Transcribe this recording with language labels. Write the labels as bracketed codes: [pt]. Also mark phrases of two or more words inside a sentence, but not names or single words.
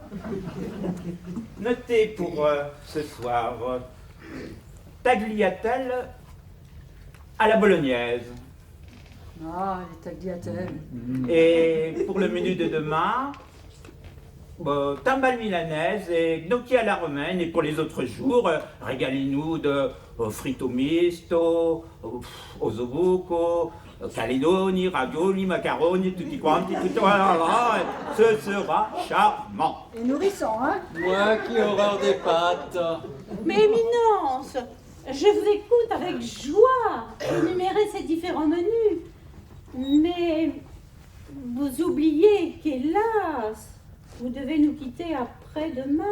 [fr] Notez pour ce soir tagliatelle à la bolognaise. Ah, les tagliatelles. Et pour le menu de demain, timbale milanaise et gnocchi à la romaine. Et pour les autres jours, régalez-nous de fritto misto, osobuco, calidoni, ravioli, macaroni, [it] tutti quanti, tutto. [fr] Ce sera charmant. Et nourrissant, hein? Moi qui horreur des pâtes. Mais Éminence, je vous écoute avec joie énumérer ces différents menus. Mais vous oubliez qu'hélas, vous devez nous quitter après après-demain.